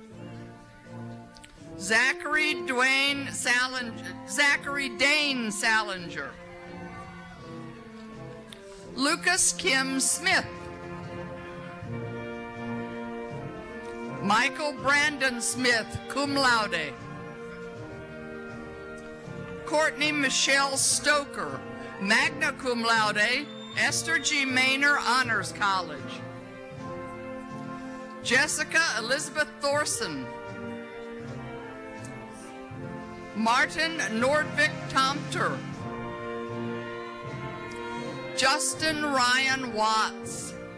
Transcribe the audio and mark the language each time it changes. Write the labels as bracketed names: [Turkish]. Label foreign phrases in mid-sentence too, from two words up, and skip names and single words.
[English] Rodriguez. Zachary Dane Salinger. Lucas Kim Smith. Michael Brandon Smith, [Latin] cum laude. [English] Courtney Michelle Stoker, [Latin] magna cum laude, [English] Esther G. Maynor Honors College. Jessica Elizabeth Thorson. Martin Nordvik Tomter. Justin Ryan Watts.